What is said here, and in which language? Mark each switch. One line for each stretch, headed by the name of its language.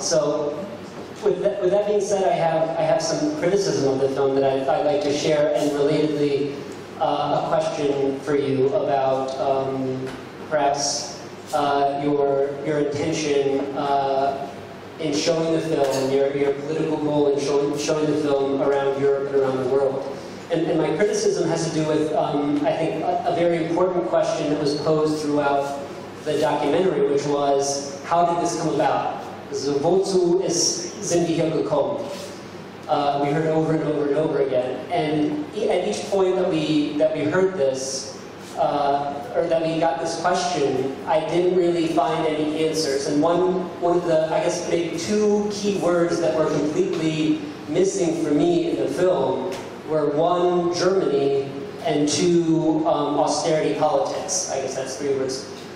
English: So, with that being said, I have some criticism of the film that I'd like to share, and relatedly, a question for you about perhaps your intention in showing the film, your political goal in showing the film around Europe and around the world. And my criticism has to do with, I think, a very important question that was posed throughout the documentary, which was, how did this come about?
German: So, wozu sind wir hier gekommen?
English: We heard over and over and over again. And at each point that we heard this, or that we got this question, I didn't really find any answers. And one of the, I guess, maybe 2 key words that were completely missing for me in the film were 1, Germany, and 2, austerity politics. I guess that's 3 words.